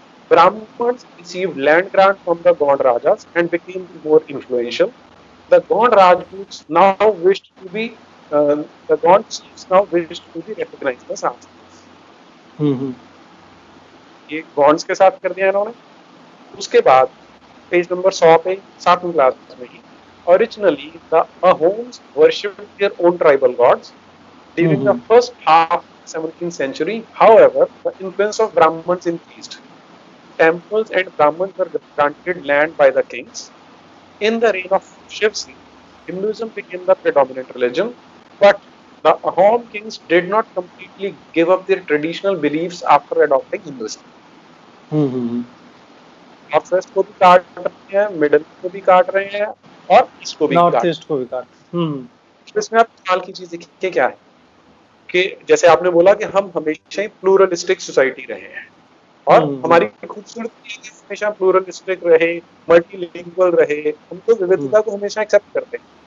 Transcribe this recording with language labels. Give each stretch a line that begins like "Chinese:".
English: Brahmins received land grant from the Gond Rajas and became more influential. The Gond Rajputs now wished to be the Gond chiefs now wished to be recognized as Rajputs.
Hindi: ये गॉन्ड्स के साथ कर दिया इन्होंने। उसके बाद page number 100 पे 7वीं class में ही,
English: originally the Ahoms worshipped their own tribal gods during the first half of the 17th century. However, the influence of Brahmins increased. Temples and Brahmins were granted land by the kings. In the reign of Shiv Singh, Hinduism became the predominant religion, but the Ahom kings did not completely give up their traditional beliefs after adopting Hinduism.
Hindi: North west को भी काट रहे हैं, middle को भी काट रहे हैं, और ईस्ट को भी नॉर्थ ईस्ट को भी काट। तो इसमें आप कमाल की चीज देखिए क्या है कि जैसे आपने बोला कि हम हमेशा ही प्लूरलिस्टिक सोसाइटी रहे हैं, और हमारी खूबसूरती हमेशा प्लूरलिस्टिक रहे, मल्टीलिंगुअल रहे, हम तो विविधता को हमेशा एक्सेप्ट करते हैं।